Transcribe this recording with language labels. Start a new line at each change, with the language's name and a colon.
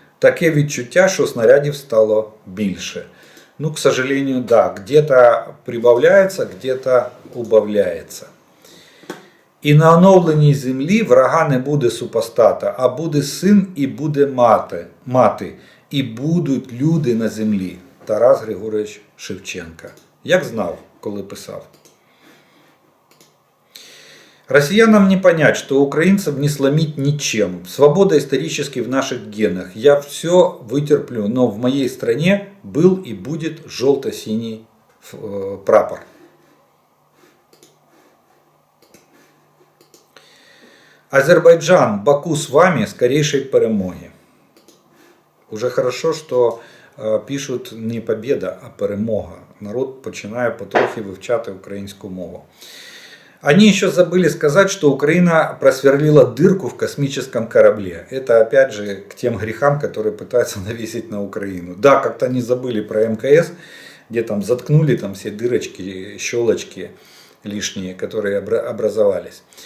Ukrainian: Таке відчуття, що снарядів стало більше.
Russian: Ну, к сожалению, да, где-то прибавляется, где-то убавляется.
Ukrainian: І на оновленій землі врага не буде супостата, а буде син і буде мати. І будуть люди на землі. Тарас Григорович Шевченко. Як знав, коли писав.
Russian: Россиянам не понять, что украинцев не сломить ничем. Свобода исторически в наших генах. Я все вытерплю, но в моей стране был и будет желто-синий прапор. Азербайджан, Баку с вами, скорейшей перемоги. Уже хорошо, что пишуть не победа, а перемога.
Ukrainian: Народ починає потрохи вивчати українську мову.
Russian: Они еще забыли сказать, что Украина просверлила дырку в космическом корабле. Это опять же к тем грехам, которые пытаются навесить на Украину. Да, как-то они забыли про МКС, где там заткнули там все дырочки, щелочки лишние, которые образовались.